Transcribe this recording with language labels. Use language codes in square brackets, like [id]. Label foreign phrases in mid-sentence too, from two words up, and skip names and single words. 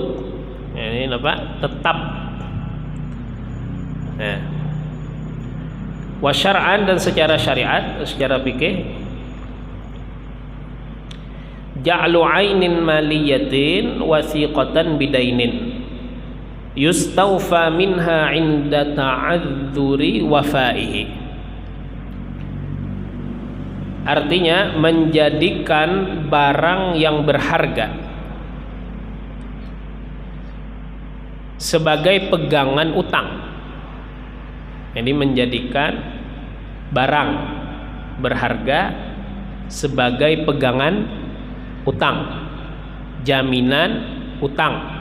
[id] Ya, ini apa? Tetap. Nah. [ar] وشرعاً [id] dan secara syariat, secara fikih [ar] جعل عين مالية وثيقة بدين يستوفى منها عند تعذر وفائه. [id] Artinya menjadikan barang yang berharga sebagai pegangan utang. Jadi menjadikan barang berharga sebagai pegangan utang, jaminan utang.